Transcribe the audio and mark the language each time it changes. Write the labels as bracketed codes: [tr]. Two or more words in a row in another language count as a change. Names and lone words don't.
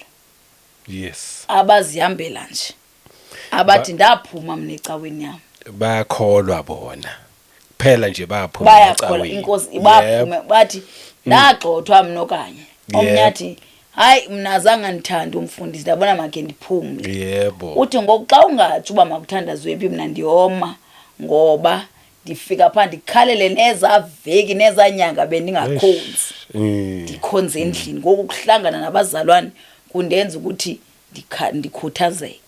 [en] Yes. [xh] Abazihambela nje. Abathi ndaphuma mina ecaweni yami. Bayakholwa bona. Phela nje baphuma Bayakholwa inkosi baphume bathi ndagxothwa mina okanye. Omnyathi hayi mina azange ngithanda umfundisi ndabona make ndiphumle. Yebo. Uthi ngokuxa ungathi uba makuthandazwe phi mina ndiyoma ngoba ndifika pha ndikhalele nezaveki nezanyanga bendingakhonzi. Ndikhonze endlini ngoku kuhlangana nabazalwane kundenza ukuthi ndikhuthazeke.